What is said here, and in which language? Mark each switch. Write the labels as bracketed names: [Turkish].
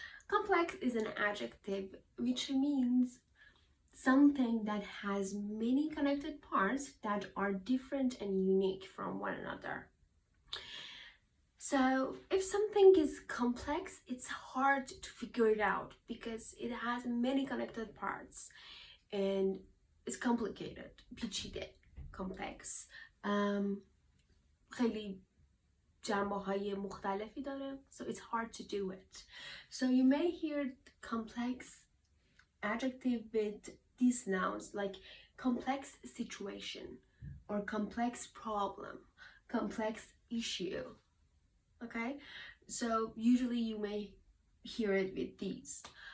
[English] Complex is an adjective which means something that has many connected parts that are different and unique from one another. So if something is complex, it's hard to figure it out because it has many connected parts and it's complicated. [Persian] پیچیده. Complex. خیلی جنبه های مختلفی داره. [English] So it's hard to do it. So you may hear complex adjective with these nouns like complex situation or complex problem, complex issue. Okay? So usually you may hear it with these.